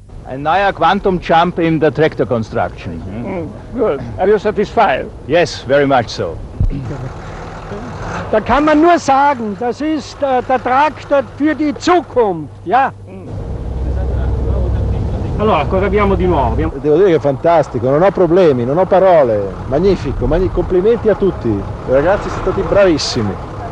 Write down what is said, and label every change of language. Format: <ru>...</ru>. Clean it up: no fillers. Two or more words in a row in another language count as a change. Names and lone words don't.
<de>Ein neuer</de> <en>Quantum Jump</en> <de>in der</de> <en>Tractor Construction. Good. Are you satisfied? Yes, very much so.</en> <de>Da kann man nur sagen, das ist der Traktor für die Zukunft, ja?</de> <it>Allora, cosa abbiamo di nuovo? Devo dire che è fantastico, non ho problemi, non ho parole, magnifico, complimenti a tutti, i ragazzi sono stati bravissimi.</it>